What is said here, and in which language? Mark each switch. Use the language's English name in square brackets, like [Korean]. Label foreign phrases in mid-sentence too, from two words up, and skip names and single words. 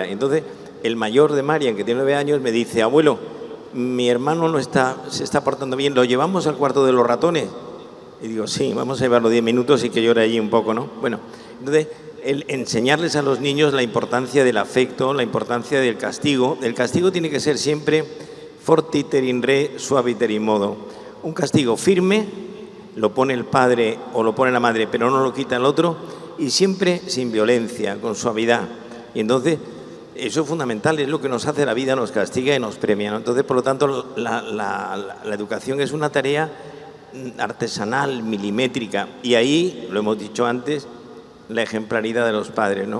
[Spanish] Entonces, el mayor de Marian, que tiene 9 años, me dice, abuelo, mi hermano se está portando bien, ¿lo llevamos al cuarto de los ratones? Y digo, sí, vamos a llevarlo 10 minutos y que llore allí un poco, ¿no? Bueno, entonces, el enseñarles a los niños la importancia del afecto, la importancia del castigo. El castigo tiene que ser siempre [Latin] fortiter in re, suaviter in modo. [Spanish] Un castigo firme lo pone el padre o lo pone la madre, pero no lo quita el otro, y siempre sin violencia, con suavidad. Y entonces, eso es fundamental, es lo que nos hace la vida, nos castiga y nos premia, ¿no? Entonces, por lo tanto, la educación es una tarea artesanal, milimétrica, y ahí, lo hemos dicho antes, la ejemplaridad de los padres, ¿no?